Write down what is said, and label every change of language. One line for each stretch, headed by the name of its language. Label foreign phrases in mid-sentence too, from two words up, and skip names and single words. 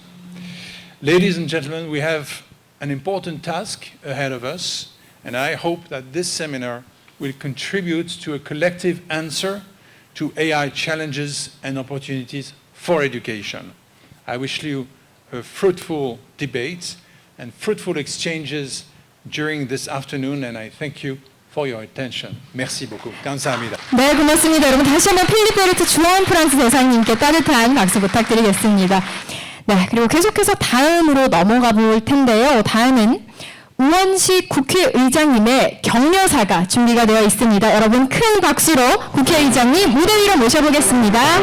English: Ladies and gentlemen, we have an important task ahead of us, and I hope that this seminar will contribute to a collective answer to AI challenges and opportunities for education. I wish you a fruitful debate and fruitful exchanges during this afternoon, and I thank you for your attention.
French: Merci beaucoup.
Korean: 감사합니다. 네, 고맙습니다. 여러분 다시 한번 필립 베르트 주한 프랑스 대사님께 따뜻한 박수 부탁드리겠습니다. 네, 그리고 계속해서 다음으로 넘어가 볼 텐데요. 다음은 우원식 국회의장님의 격려사가 준비가 되어 있습니다. 여러분 큰 박수로 국회의장님 무대 위로 모셔보겠습니다.